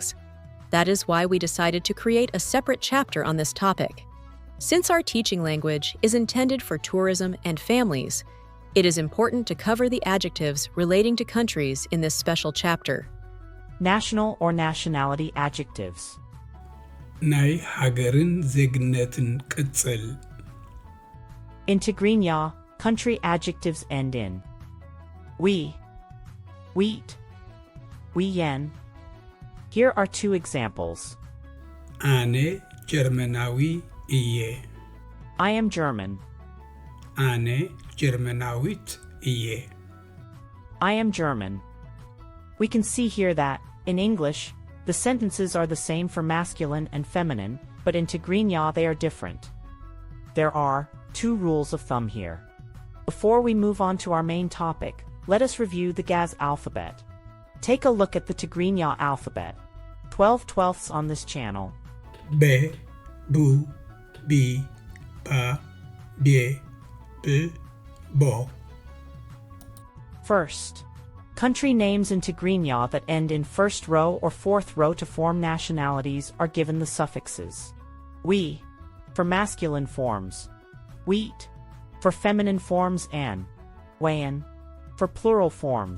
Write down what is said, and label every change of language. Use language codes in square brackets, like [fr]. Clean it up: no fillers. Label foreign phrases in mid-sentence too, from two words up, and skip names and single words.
[en] That is why we decided to create a separate chapter on this topic. Since our teaching language is intended for tourism and families, it is important to cover the adjectives relating to countries in this special chapter. National or nationality adjectives. [ti] ናይ ሃገርን ዜግነትን ቅጽል [en] In Tigrinya, country adjectives end in we, wheat, yen. Here are two examples. [ti] ኣነ ጀርመናዊ እየ [en] I am German. [ti] ኣነ ጀርመናዊት እየ [en] I am German. We can see here that, in English, the sentences are the same for masculine and feminine, but in Tigrinya they are different. There are two rules of thumb here. Before we move on to our main topic, let us review the Gaz alphabet. Take a look at the Tigrinya alphabet. 12/12 on this channel. [ti] በ ቡ ቢ ባ ቤ ብ ቦ [en] First, country names in Tigrinya that end in first row or fourth row to form nationalities are given the suffixes we for masculine forms, wheat for feminine forms, and yen for plural forms.